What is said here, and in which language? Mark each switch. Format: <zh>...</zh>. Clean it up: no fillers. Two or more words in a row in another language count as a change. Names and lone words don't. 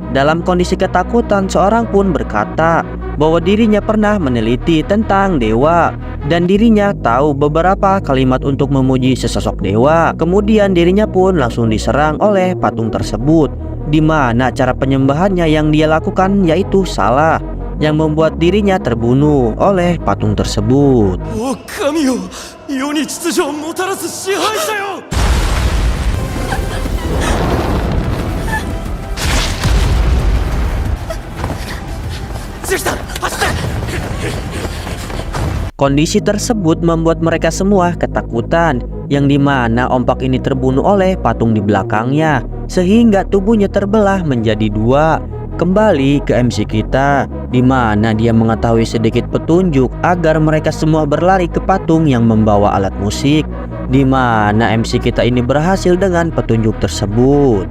<id>Dalam kondisi ketakutan, seorang pun berkata bahwa dirinya pernah meneliti tentang dewa dan dirinya tahu beberapa kalimat untuk memuji sesosok dewa. Kemudian dirinya pun langsung diserang oleh patung tersebut, di mana cara penyembahannya yang dia lakukan yaitu salah, yang membuat dirinya terbunuh oleh patung tersebut.</id> <ja>お神よ、世に秩序をもたらす支配者よ。お</ja> <id>Kondisi tersebut membuat mereka semua ketakutan, yang dimana Ompak ini terbunuh oleh patung di belakangnya, sehingga tubuhnya terbelah menjadi dua. Kembali ke MC kita, di mana dia mengetahui sedikit petunjuk agar mereka semua berlari ke patung yang membawa alat musik, di mana MC kita ini berhasil dengan petunjuk tersebut.</id>